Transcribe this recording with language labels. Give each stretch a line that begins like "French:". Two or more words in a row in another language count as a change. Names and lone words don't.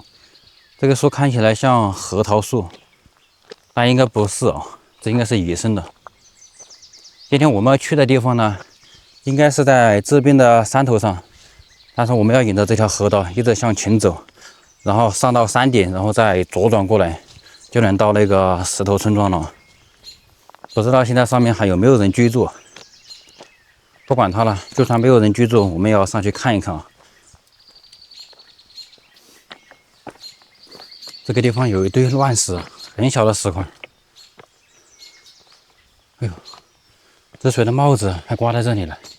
Chinese: 這個樹看起來像核桃樹，但應該不是啊，這應該是野生的。今天我們要去的地方呢，應該是在這邊的山頭上，但是我們要沿着這條河道一直向前走。然後上到山頂，然後再左轉過來，就能到那個石頭村莊了。不知道現在上面還有沒有人居住？不管它了，就算沒有人居住，我們也要上去看一看啊。這個地方有一堆亂石，很小的石塊。哎呦，這誰的帽子還掛在這裡了？